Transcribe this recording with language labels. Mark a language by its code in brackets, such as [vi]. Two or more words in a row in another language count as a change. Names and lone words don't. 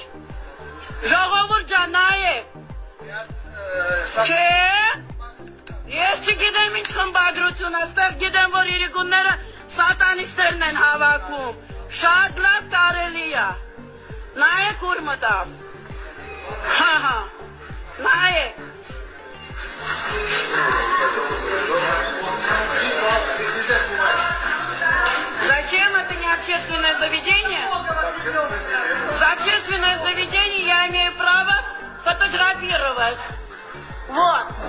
[hy] Ժողովուրդ ջան նայեք։ Չէ։ Ես չգիտեմ ինչ խմբագրություն, այստեղ գիտեմ, որ իրիկունները սատանիստերն են հավաքում։ Շատ լավ տարելի է։ Նայեք ուր մտավ։ Հա, նայեք։ [ru] Зачем это не общественное заведение? За общественное заведение я имею право фотографировать. Вот.